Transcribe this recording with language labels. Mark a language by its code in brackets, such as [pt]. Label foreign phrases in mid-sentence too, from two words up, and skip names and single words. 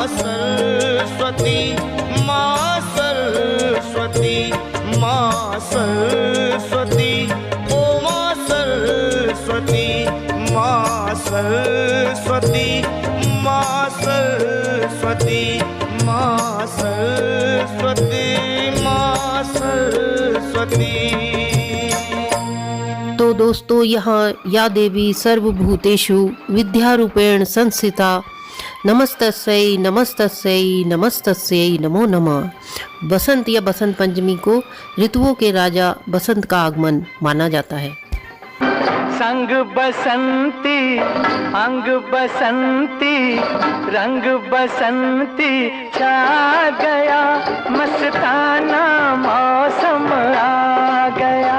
[hi] सरस्वती, माँ सरस्वती, माँ सरस्वती, ओ माँ सरस्वती, माँ सरस्वती, माँ सरस्वती, माँ सरस्वती, माँ सरस्वती। तो दोस्तों, यहाँ [sa] या देवी सर्वभूतेषु विद्यारूपेण संस्थिता नमस्तस्यै नमस्तस्यै नमस्तस्यै नमो नमः। [hi] बसंत या बसंत पंचमी को ऋतुओं के राजा बसंत का आगमन माना जाता है। संग बसंती, अंग बसंती, रंग बसंती छा गया, मस्ताना मौसम आ गया।